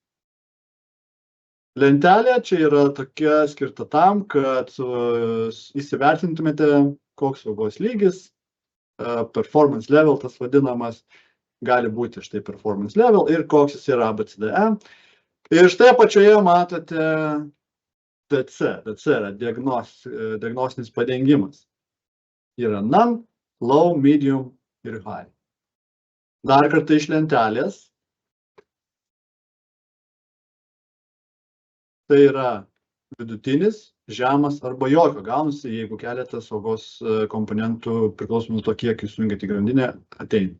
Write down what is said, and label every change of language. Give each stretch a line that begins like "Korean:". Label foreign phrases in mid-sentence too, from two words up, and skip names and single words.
Lithuanian: Lentelė čia yra tokia skirta tam, kad įsivertintumėte, koks saugos lygis,
English: performance level,
Lithuanian: tas vadinamas, gali būti štai
English: performance level
Lithuanian: ir koks jis yra ABCDE. Ir štai apačioje matote DC. DC yra diagnostinis padengimas. Yra
English: none, low, medium
Lithuanian: ir high. Dar kartą iš lentelės. Tai yra vidutinis, žemas arba jokio gaunasi, jeigu keletas saugos komponentų priklausomai nuo to, kiek jūs jungiate į grandinę, ateina.